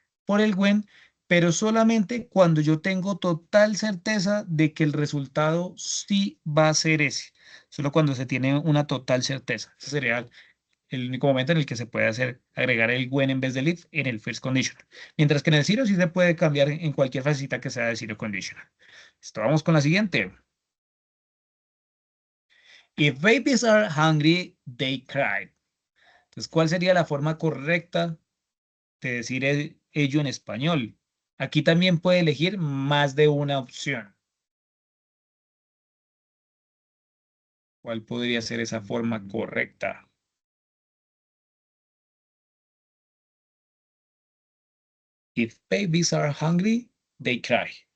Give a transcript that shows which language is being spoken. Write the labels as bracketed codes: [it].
[es] por el when, pero solamente cuando yo tengo total certeza de que el resultado sí va a ser ese. Solo cuando se tiene una total certeza. Ese sería el único momento en el que se puede agregar el when en vez del if en el first conditional. Mientras que en el zero sí se puede cambiar en cualquier frasecita que sea de zero conditional. Listo, vamos con la siguiente. [en] If babies are hungry, they cry. [es] Entonces, ¿cuál sería la forma correcta de decir ello en español? Aquí también puede elegir más de una opción. ¿Cuál podría ser esa forma correcta? [en] If babies are hungry, they cry.